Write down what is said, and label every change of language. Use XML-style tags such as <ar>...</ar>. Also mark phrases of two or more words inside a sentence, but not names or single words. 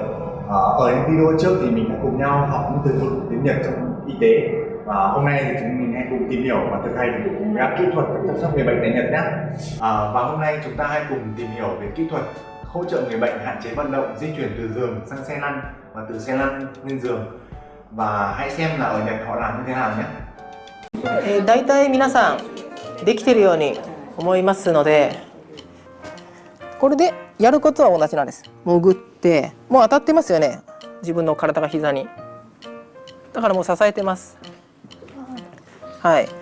<vi>Ở những video trước thì mình đã cùng nhau học những từ vựng tiếng Nhật trong y tế, và hôm nay thì chúng mình hãy cùng tìm hiểu và thực hành về các kỹ thuật chăm sóc người bệnh tại Nhật nhé. Và hôm nay chúng ta hãy cùng tìm hiểu về kỹ thuật hỗ trợ người bệnh hạn chế vận động, di chuyển từ giường sang xe lăn và từ xe lăn lên giường, và hãy xem là ở Nhật họ làm như thế nào nhé.</vi> <ja>大体皆さんできてるように思いますので、これでやることは同じなんです。潜ってもう当たってますよね、自分の体が膝に。だからもう支えてます。はい。</ja>